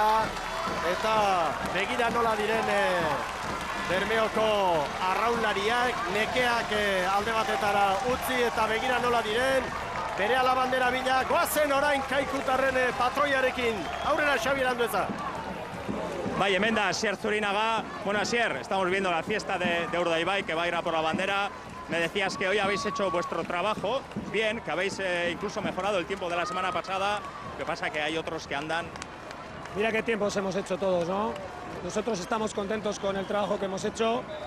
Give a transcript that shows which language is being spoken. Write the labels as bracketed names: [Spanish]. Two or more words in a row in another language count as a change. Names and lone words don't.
[Basque] Eta begira nola diren Bermeoko arraunlariak, nekeak alde batetara utzi eta begira nola diren. Berehala bandera bila, goazen orain Kaikutarren patroiarekin. Aurrera Xabier Andueza. Bai, hemen da Asier Zurinaga. [Spanish] Bueno, Asier, estamos viendo la fiesta de Urdaibai, que va a ir a por la bandera. Me decías que hoy habéis hecho vuestro trabajo bien, que habéis incluso mejorado el tiempo de la semana pasada. Lo que pasa que hay otros que andan. Mira qué tiempos hemos hecho todos, ¿no? Nosotros estamos contentos con el trabajo que hemos hecho.